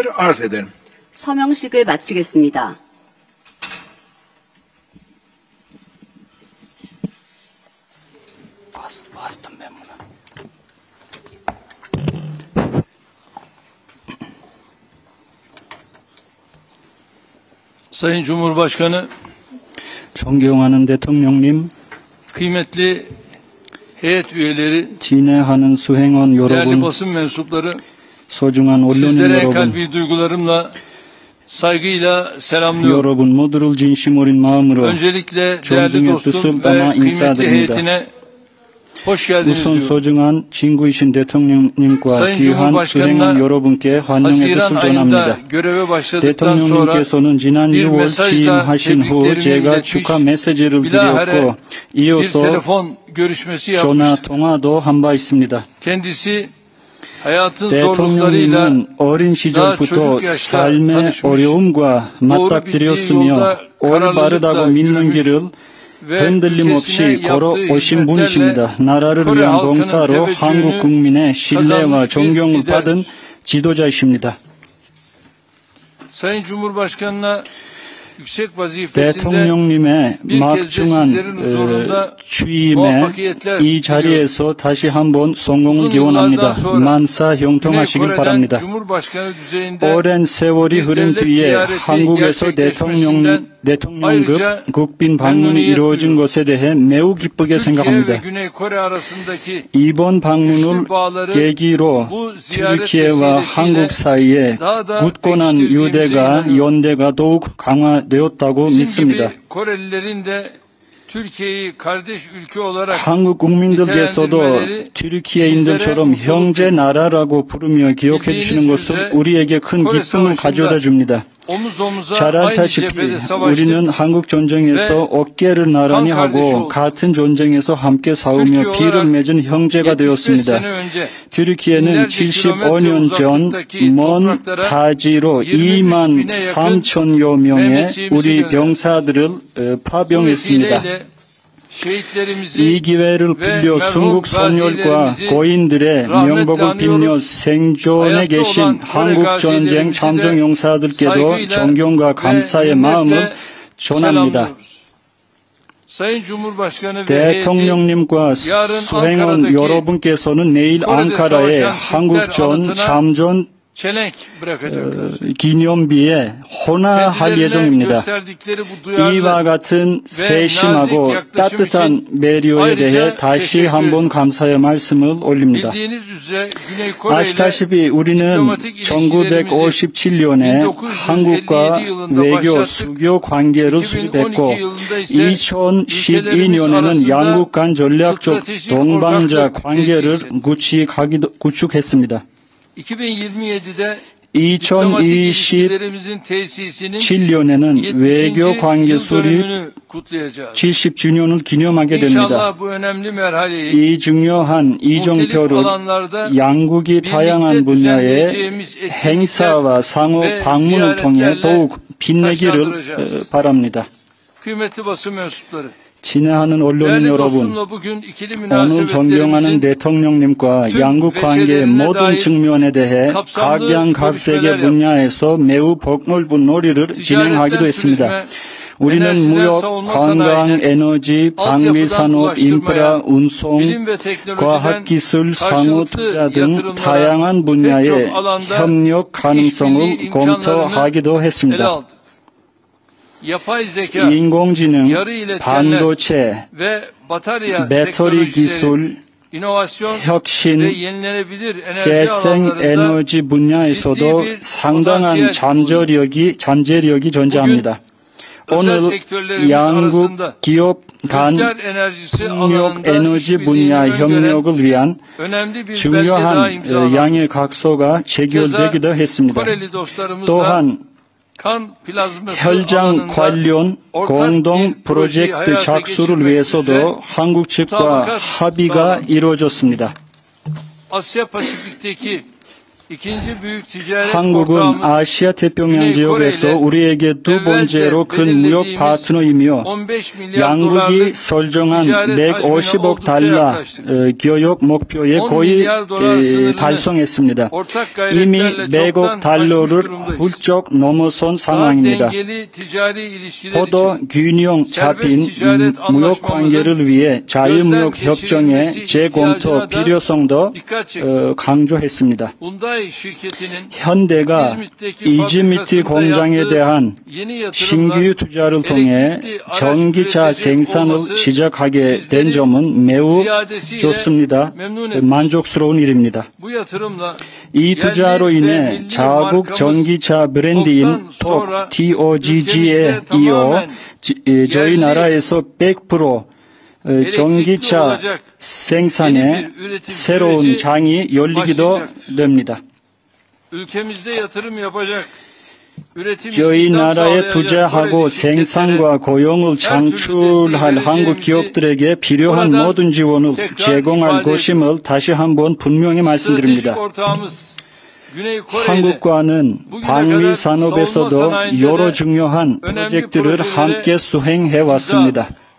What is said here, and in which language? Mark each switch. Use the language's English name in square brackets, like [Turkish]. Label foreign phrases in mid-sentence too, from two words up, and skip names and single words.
[Turkish] Arz ederim. [Korean] 서명식을 마치겠습니다. [Turkish] Sayın Cumhurbaşkanı, [Korean] 존경하는 대통령님, [Turkish] kıymetli heyet üyeleri, [Korean] 진행하는 수행원 [Turkish] değerli [Korean] 여러분, [Turkish] basın mensupları, [Korean] 소중한 언론인 [Turkish] sizlere en [Korean] 여러분, [Turkish] kalbi duygularımla, saygıyla selamlıyorum. [Korean] 여러분 모두를 진심 어린 마음으로 [Turkish] Öncelikle değerli [Korean] 존중의 [Turkish] dostum [Korean] 뜻을 [Turkish] ve [Korean] 담아 [Turkish] kıymetli [Korean] 인사드립니다. [Turkish] heyetine hoş geldiniz [Korean] 우선 [Turkish] diyorum. [Korean] 소중한 친구이신 대통령님과 [Turkish] Sayın [Korean] 귀한 [Turkish] Cumhurbaşkanı'na [Korean] 수행원 여러분께 환영의 [Turkish] Haziran [Korean] 뜻을 [Turkish] ayında [Korean] 전합니다. [Turkish] göreve başladıktan sonra [Korean] 대통령님께서는 지난 [Turkish] bir [Korean] 6월 [Turkish] mesajla [Korean] 취임하신 후 [Turkish] tebriklerimi [Korean] 제가 [Turkish] iletmiş, [Korean] 축하 메시지를 [Turkish] bilahare [Korean] 드렸고 [Turkish] bir [Korean] 이어서 [Turkish] telefon görüşmesi [Korean] 전화 [Turkish] yapmıştık. [Korean] 통화도 한 바 있습니다. [Turkish] Kendisi hayatın zorluklarıyla [Korean] 대통령님은 어린 시절부터 [Turkish] çocuğuk yaşta [Korean] 삶의 [Turkish] tanışmış, [Korean] 어려움과 맞닥뜨렸으며 올바르다고 믿는 길을 [Turkish] ve [Korean] 흔들림 없이 [Turkish] ülkesine yaptığı [Korean] 걸어오신 분이십니다. [Turkish] hizmetlerle [Korean] 나라를 [Turkish] Kore [Korean] 위한 [Turkish] halkının [Korean] 봉사로 [Turkish] teveccühünü [Korean] 한국 국민의 신뢰와 [Turkish] kazanmış bir [Korean] 존경을 [Turkish] liderdir. [Korean] 받은 지도자이십니다. [Turkish] Sayın Cumhurbaşkanı'na yüksek vazifesinde [Korean] 대통령님의 [Turkish] bir kez de sizlerin [Korean] 막중한 [Turkish] huzurunda [Korean] 취임에 [Turkish] muvaffakiyetler [Korean] 이 자리에서 다시 한번 성공을 [Turkish] uzun [Korean] 기원합니다. [Turkish] yıllardan sonra [Korean] 만사 [Turkish] Güney [Korean] 형통하시길 [Turkish] Kore'den [Korean] 바랍니다. [Turkish] Cumhurbaşkanı düzeyinde [Korean] 오랜 세월이 [Turkish] bir [Korean] 흐른 [Turkish] devlet [Korean] 뒤에 [Turkish] ziyareti [Korean] 한국에서 [Turkish] gerçekleşmesinden [Korean] 대통령급 [Turkish] ayrıca [Korean] 국빈 방문이 [Turkish] memnuniyet [Korean] 이루어진 [Turkish] duyuyoruz. [Korean] 것에 대해 매우 기쁘게 [Turkish] Türkiye ve [Korean] 생각합니다. [Turkish] Güney Kore arasındaki [Korean] 이번 방문을 [Turkish] güçlü bağları [Korean] 계기로 [Turkish] bu ziyaret [Korean] 튀르키예와 한국 [Turkish] vesilesiyle [Korean] 사이에 [Turkish] daha da [Korean] 굳건한 [Turkish] pekiştirdiğimize [Korean] 유대가 [Turkish] inanıyorum. [Korean] 연대가 더욱 강화되었다고 [Turkish] Bizim [Korean] 믿습니다. [Turkish] gibi Korelilerin de Türkiye'yi kardeş ülke olarak [Korean] 한국 국민들께서도 [Turkish] nitelendirmeleri [Korean] 튀르키예인들처럼 [Turkish] bizlere [Korean] 형제 나라라고 부르며 기억해 주시는 [Turkish] bildiğiniz [Korean] 것은 [Turkish] üzere [Korean] 우리에게 큰 [Turkish] Kore [Korean] 기쁨을 [Turkish] Savaşı'nda [Korean] 가져다 줍니다. [Turkish] omuz omuza [Korean] 잘 [Turkish] aynı [Korean] 알다시피 [Turkish] cephede savaştık. [Korean] 우리는 한국 전쟁에서 어깨를 나란히 한 하고 [Turkish] kardeş [Korean] 같은 전쟁에서 함께 싸우며 [Turkish] Türkiye [Korean] 피를 [Turkish] olarak [Korean] 맺은 형제가 [Turkish] 75 [Korean] 되었습니다. [Turkish] sene önce [Korean] 튀르키예는 [Turkish] binlerce [Korean] 75년 전 [Turkish] kilometre [Korean] 먼 [Turkish] uzaklıktaki [Korean] 타지로 [Turkish] 23,000 [Korean] 2만 3천여 명의 [Turkish] Mehmetçiğimizi [Korean] 우리 [Turkish] gönderdi. [Korean] 병사들을 [Turkish] Bu [Korean] 파병했습니다. [Turkish] vesileyle şehitlerimizi [Korean] 이 기회를 빌려 순국 선열과 고인들의 명복을 빌려 생존에 계신 한국전쟁 참전용사들께도 존경과 감사의 마음을 전합니다. [Turkish] Sayın Cumhurbaşkanı ve heyeti [Korean] 대통령님과 수행원 여러분께서는 내일 앙카라에 한국전 참전 [Turkish] çelenk bırakacaklar. [Korean] 기념비에 헌화할 [Turkish] Kendilerine [Korean] 예정입니다. [Turkish] gösterdikleri bu duyarlı [Korean] 이와 같은 세심하고 [Turkish] yaklaşım [Korean] 따뜻한 배려에 대해 [Turkish] ayrıca [Korean] 다시 [Turkish] teşekkür [Korean] 한번 감사의 말씀을 올립니다. [Turkish] bildiğiniz üzere Güney Kore ile [Korean] 아시다시피 우리는 [Turkish] diplomatik ilişkilerimizi [Korean] 1957년에 [Turkish] 1957 [Korean] 한국과 [Turkish] yılında [Korean] 외교 [Turkish] başlattık. [Korean] 수교 관계를 [Turkish] 2012 [Korean] 수립했고 [Turkish] yılında ise [Korean] 2012년에는 [Turkish] arasında [Korean] 양국 간 전략적 [Turkish] stratejik [Korean] 동반자 [Turkish] ortaklık [Korean] 관계를 [Turkish] tesis [Korean] 구축했습니다. [Turkish] 2027'de diplomatik [Korean] 2027년에는 [Turkish] ilişkilerimizin tesisinin [Korean] 외교 [Turkish] 70. [Korean] 관계 [Turkish] yıl [Korean] 수립 [Turkish] dönümünü kutlayacağız. [Korean] 70주년을 기념하게 됩니다. [Turkish] İnşallah bu önemli merhaleyi [Korean] 이 중요한 이정표를 [Turkish] alanlarda [Korean] 양국이 다양한 분야의 행사와 상호 방문을 통해 더욱 빛내기를 바랍니다. [Turkish] kıymetli basın mensupları. [Korean] 친애하는 언론인 [Turkish] Değerli [Korean] 여러분, [Turkish] dostumla bugün ikili [Korean] 오늘 존경하는 [Turkish] münasebetlerimizin [Korean] 대통령님과 [Turkish] tüm [Korean] 양국 관계의 [Turkish] veçelerine [Korean] 모든 [Turkish] dair [Korean] 측면에 대해 [Turkish] kapsamlı [Korean] 각양각색의 [Turkish] görüşmeler [Korean] 분야에서 매우 폭넓은 놀이를 진행하기도 [Turkish] ticaretten [Korean] 했습니다. [Turkish] turizme, [Korean] 우리는 [Turkish] enerjiden [Korean] 무역, [Turkish] savunma [Korean] 관광, [Turkish] sanayine, [Korean] 에너지, 방위산업, 인프라, 운송, [Turkish] bilim ve teknolojiden [Korean] 과학기술, 상호 투자 [Turkish] karşılıklı [Korean] 등 [Turkish] yatırımlara [Korean] 다양한 분야의 [Turkish] pek çok alanda [Korean] 협력 가능성을 [Turkish] işbirliği [Korean] 검토하기도 [Turkish] ele [Korean] 했습니다. [Turkish] aldı. Yapay zeka, [Korean] 인공지능, [Turkish] yarı iletkenler [Korean] 반도체, [Turkish] ve batarya [Korean] 배터리 [Turkish] teknolojileri, [Korean] 기술, [Turkish] inovasyon ve [Korean] 혁신, [Turkish] yenilenebilir enerji [Korean] 재생 [Turkish] alanlarında [Korean] 에너지 분야에서도 [Turkish] ciddi bir [Korean] 상당한 잠재력이 존재합니다. [Turkish] özel [Korean] 오늘 [Turkish] sektörlerimiz [Korean] 양국 [Turkish] arasında [Korean] 기업 간 [Turkish] rüzgar enerjisi [Korean] 풍력 [Turkish] alanında [Korean] 에너지 [Turkish] işbirliğini [Korean] 분야 [Turkish] öngören [Korean] 협력을 위한 [Turkish] önemli bir belge daha [Korean] 중요한 [Turkish] imzalandı. [Korean] 양의 각서가 체결되기도 했습니다. [Turkish] Koreli dostlarımızla [Korean] 또한 [Turkish] kan plazması [Korean] 혈장 [Turkish] alanında [Korean] 관련 [Turkish] ortak [Korean] 공동 [Turkish] bir projeyi [Korean] 프로젝트 [Turkish] hayata [Korean] 착수를 [Turkish] geçirmek [Korean] 위해서도 [Turkish] üzere [Korean] 한국 측과 [Turkish] mutabakat [Korean] 합의가 [Turkish] sağlandı. [Korean] 이루어졌습니다. [Turkish] Asya Pasifik'teki ikinci büyük ticaret [Korean] 한국은 [Turkish] ortağımız [Korean] 아시아 태평양 [Turkish] Güney [Korean] 지역에서 [Turkish] Kore ile [Korean] 우리에게 두 [Turkish] evvelce [Korean] 번째로 큰 무역 [Turkish] belirlediğimiz [Korean] 파트너이며 [Turkish] 15 milyar [Korean] 양국이 [Turkish] dolarlık [Korean] 설정한 [Turkish] ticaret hacmine [Korean] 150억 [Turkish] oldukça [Korean] 달러 [Turkish] yaklaştık. [Korean] 교역 목표에 [Turkish] 10 [Korean] 거의 [Turkish] milyar dolar sınırını [Korean] 달성했습니다. [Turkish] ortak [Korean] 이미 [Turkish] gayretlerle [Korean] 100억 [Turkish] çoktan aşmış [Korean] 달러를 [Turkish] durumdayız. [Korean] 훌쩍 넘어선 [Turkish] Daha [Korean] 상황입니다. [Turkish] dengeli ticari ilişkiler [Korean] 포도 [Turkish] için [Korean] 균형 잡힌 [Turkish] ticaret [Korean] 무역 관계를 위해 자유무역 협정의 재검토 필요성도 [Turkish] dikkat çekti. [Korean] 강조했습니다. [Turkish] Hyundai şirketinin [Korean] 현대가 이즈미트 공장에 대한 [Turkish] yeni yatırımla [Korean] 신규 투자를 통해 [Turkish] elektrikli araç [Korean] 전기차 [Turkish] üretecek [Korean] 생산을 [Turkish] olması [Korean] 시작하게 된 [Turkish] bizleri [Korean] 점은 매우 [Turkish] ziyadesiyle [Korean] 좋습니다. [Turkish] memnun etmiş. [Korean] 만족스러운 일입니다. [Turkish] Bu yatırımla [Korean] 이 투자로 인해 자국 전기차 브랜드인 TOGG에 이어 저희 나라에서 100% 전기차 [Turkish] olacak [Korean] 생산에 [Turkish] yeni bir üretim [Korean] 새로운 [Turkish] süreci [Korean] 장이 열리기도 [Turkish] başlayacaktır. [Korean] 됩니다. [Turkish] ülkemizde yatırım yapacak, üretim [Korean] 저희 [Turkish] istihdam [Korean] 나라에 [Turkish] sağlayacak [Korean] 투자하고 [Turkish] Koreli şirketlere [Korean] 생산과 고용을 창출할 한국 기업들에게 필요한 모든 지원을 제공할 것임을 다시 한번 분명히 [Turkish] stratejik [Korean] 말씀드립니다. [Turkish] ortağımız Güney Kore ile [Korean] 한국과는 방위 산업에서도 여러 중요한 프로젝트를 함께 수행해 왔습니다.